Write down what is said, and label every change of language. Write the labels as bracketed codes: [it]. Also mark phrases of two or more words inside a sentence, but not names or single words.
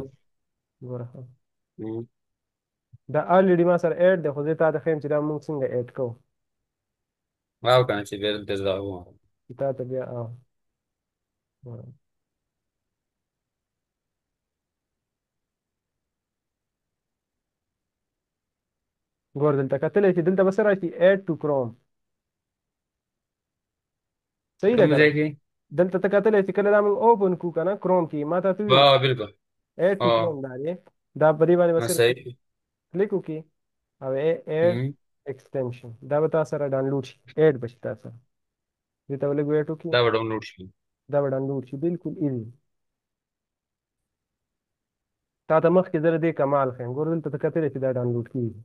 [ps] ګوره دا آلریډي ما سره اډ دی، خو زه تا ته ښیم چې دا موږ څنګه اډ کوو. واو کنه چې بیل دز دا و. چې تا ته بیا ګوره ګور دلته کتلی چې دلته به څه راشي [en] add to chrome. [ps] صحیح ده کوم که نه؟ ځای کې؟ دلته ته کتلی چې کله دا موږ اوپن کړو که نه کروم کې ما ته ویل بالکل. [en] add to chrome اه [ps] دا دی. دا په دې باندې به صرف صحیح. کلیک وکړي او add مم. extension دا به تا سره ډاونلوډ شي add به شي تا سره. دې ته به لږ ویټ وکړي دا به ډاونلوډ شي. دا به ډاونلوډ شي بالکل ایزي. تا ته مخکې زه د دې کمال ښیم ګور دلته ته کتلی چې دا ډاونلوډ کېږي.